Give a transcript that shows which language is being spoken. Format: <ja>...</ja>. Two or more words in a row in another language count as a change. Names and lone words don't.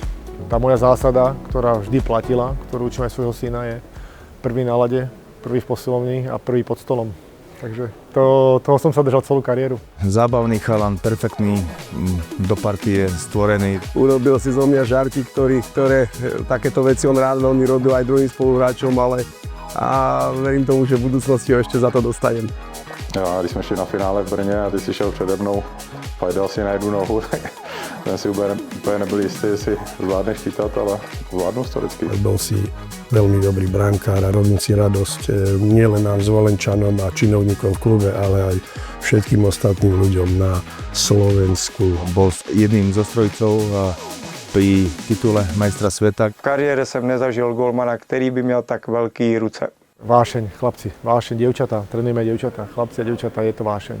<sk>Tá moja zásada, ktorá vždy platila, ktorú učím aj svojho syna, je prvý na lade, prvý v posilovni a prvý pod stolom. Takže toho som sa držal celú kariéru. Zábavný chalan, perfektný, do partie stvorený. Urobil si zo mňa žarty, ktoré takéto veci on rád veľmi robil aj druhým spoluhráčom, ale verím tomu, že v budúcnosti ho ešte za to dostanem.</sk> <cs>Jo, když jsme šli na finále v Brně a ty si šel přede mnou, dal si na jednu nohu, tak jsem si úplně nebyl jistý, jestli zvládneš chytat, ale zvládnu to vždycky.</cs> <sk>Bol si veľmi dobrý brankár a robím si radosť nielen nám Zvolenčanom a činovníkom v klube, ale aj všetkým ostatným ľuďom na Slovensku. Bol jedným zo strojcov pri titule majstra sveta.</sk> <cs>V kariére jsem nezažil golmana, který by měl tak velký ruce.</cs> <sk>Vášeň, chlapci, vášeň, dievčatá, trénujeme dievčatá, chlapci a dievčatá, je to vášeň.</sk>